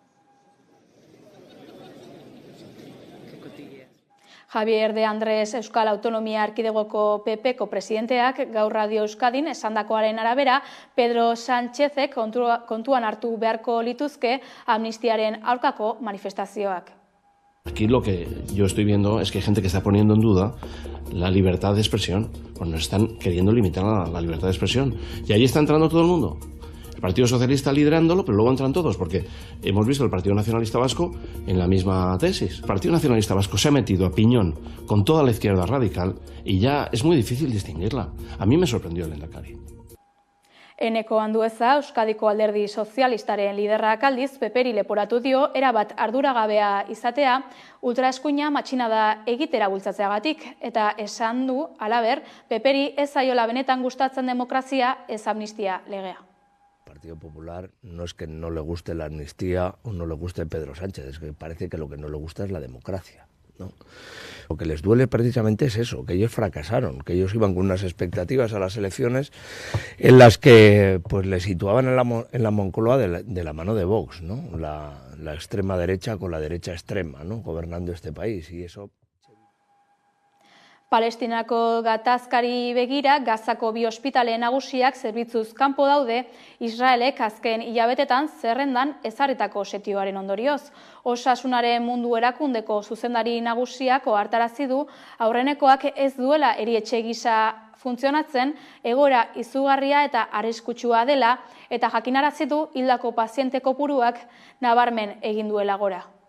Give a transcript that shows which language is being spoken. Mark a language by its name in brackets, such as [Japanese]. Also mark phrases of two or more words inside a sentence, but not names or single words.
[Basque] Javier de Andrés Euskal Autonomia Erkidegoko PPko presidenteak gaur Radio Euskadin esandakoaren arabera, Pedro Sánchezek kontuan hartu beharko lituzke amnistiaren aurkako manifestazioak. [Spanish] Aquí lo que yo estoy viendo es que hay gente que está poniendo en duda la libertad de expresión. Bueno, están queriendo limitar la libertad de expresión. Y ahí está entrando todo el mundo. El Partido Socialista liderándolo, pero luego entran todos, porque hemos visto el Partido Nacionalista Vasco en la misma tesis. El Partido Nacionalista Vasco se ha metido a piñón con toda la izquierda radical y ya es muy difícil distinguirla. A mí me sorprendió el Lehendakari. [Basque] Eneko Andueza, Euskadiko Alderdi Sozialistaren liderrak aldiz, PPri leporatu dio, erabat arduragabea izatea, ultraeskuina matxinada egitera bultzatzeagatik, eta esan du, halaber, PPri ez zaiola benetan gustatzen demokrazia, ez amnistia legea. [Spanish] Partido Popular no es que no le guste la amnistía o no le guste Pedro Sánchez, es que parece que lo que no le gusta es la democracia, ¿no? Lo que les duele precisamente es eso, que ellos fracasaron, que ellos iban con unas expectativas a las elecciones en las que pues le situaban en la Moncloa de la mano de Vox, ¿no? La extrema derecha con la derecha extrema, ¿no? Gobernando este país, y eso... [Basque] Palestinako gatazkari begira, Gazako bi ospitale nagusiak zerbitzuz kanpo daude, Israelek azken hilabetetan zerrendan ezarritako setioaren ondorioz. Osasunaren mundu erakundeko zuzendari nagusiak ohartarazi du, aurrenekoak ez duela erietxe gisa funtzionatzen, egoera izugarria eta arriskutsua dela, eta jakinarazi du hildako paziente kopuruak nabarmen egin duela gora.